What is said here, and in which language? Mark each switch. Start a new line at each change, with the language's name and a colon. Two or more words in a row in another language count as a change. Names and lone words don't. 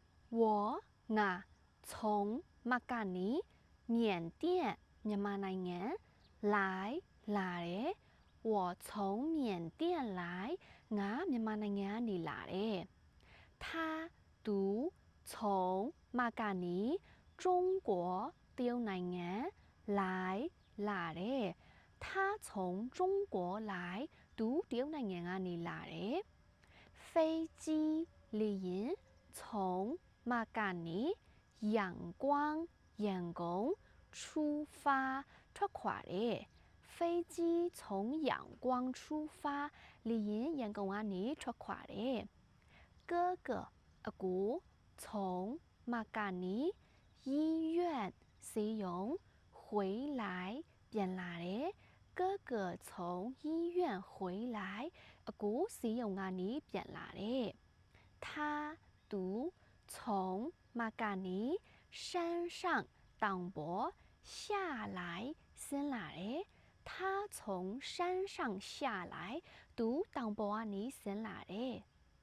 Chinese: 我从马嘎尼缅甸မြန်မာနိုင်ငံ来တယ်我从缅甸来
Burmese: ငါမြန်မာနိုင်ငံကနေလာတယ်
Chinese: 他သူ从马嘎尼中国တရုတ်
Burmese: နိုင်ငံလာတယ်
Chinese: 他从中国来
Burmese: သူတရုတ်နိုင်ငံကနေလာတယ်飞机လေယာဉ်从马嘎尼
Chinese: 仰光ရန်ကုန်出发
Burmese: ထွက်ခွာတယ်
Chinese: 飞机从仰光出发 လေယာ
Burmese: ဉ်ရန်ကုန်ကနေထွက်ခွာတယ်哥哥အကို从马
Chinese: 嘎尼医院ဆေးရုံ回来
Burmese: ပြန်လာတယ်
Chinese: 哥哥从医院回来
Burmese: အကိုဆေးရုံကနေပြန်လာတယ်
Chinese: 他သူ从马嘎尼山上တောင်ပေါ်下来
Burmese: ဆင်းလာတယ်
Chinese: 他从山上下来
Burmese: သူတောင်ပေါ်ကနေဆင်းလာတယ်